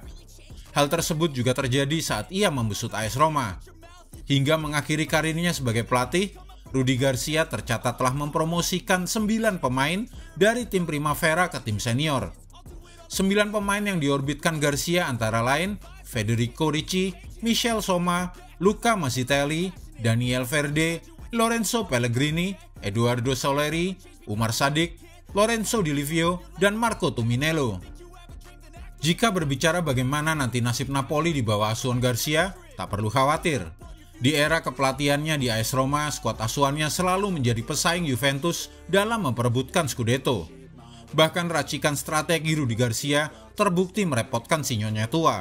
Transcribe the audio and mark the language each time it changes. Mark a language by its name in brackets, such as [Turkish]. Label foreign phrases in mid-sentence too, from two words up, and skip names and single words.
[Indonesian] Hal tersebut juga terjadi saat ia membesut AS Roma. Hingga mengakhiri karirnya sebagai pelatih, Rudi Garcia tercatat telah mempromosikan 9 pemain dari tim Primavera ke tim senior. 9 pemain yang diorbitkan Garcia antara lain Federico Ricci, Michel Soma, Luca Masitelli, Daniel Verde, Lorenzo Pellegrini, Eduardo Soleri, Umar Sadik, Lorenzo Di Livio, dan Marco Tuminello. Jika berbicara bagaimana nanti nasib Napoli di bawah asuhan Garcia, tak perlu khawatir. Di era kepelatihannya di AS Roma, skuad asuhannya selalu menjadi pesaing Juventus dalam memperebutkan Scudetto. Bahkan racikan strategi Rudi Garcia terbukti merepotkan si nyonya tua.